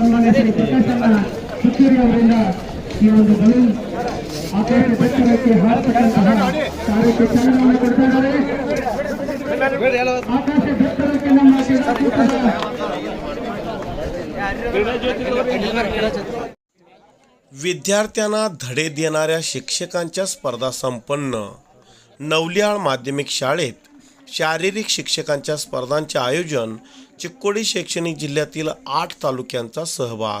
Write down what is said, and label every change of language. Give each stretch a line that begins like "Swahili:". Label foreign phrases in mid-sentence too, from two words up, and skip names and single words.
Kannada: ಶ್ರೀ ಪ್ರಕಾಶಣ್ಣ ಸುತ್ತೂರಿ ಅವರಿಂದ ಈ ಒಂದು ಬಲೂನ್ ಆಕಾಶ ಬೆಟ್ಟಕ್ಕೆ ಹಾರತಕ್ಕಂತಹ ಕಾರ್ಯಕ್ಕೆ ಚಾಲನೆಯನ್ನು ಕೊಡ್ತಾ ಇದ್ದಾರೆ. ಆಕಾಶ ಬೆಟ್ಟಕ್ಕೆ ನಮ್ಮ
Marathi: विद्यार्थ्यांना धडे देणाऱ्या शिक्षकांच्या स्पर्धा संपन्न. नवलियाळ माध्यमिक शाळेत शारीरिक शिक्षकांच्या स्पर्धांचे आयोजन. चिक्कोडी शैक्षणिक जिल्ह्यातील 8 तालुक्यांचा सहभाग.